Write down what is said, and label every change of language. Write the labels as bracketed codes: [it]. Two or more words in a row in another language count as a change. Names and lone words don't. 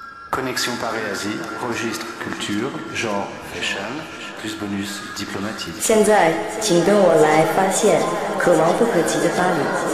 [fr] Connexion Paris-Asie, registre culture, genre fashion, plus bonus diplomatique. [zh] 现在，请跟我来发现可望不可及的巴黎。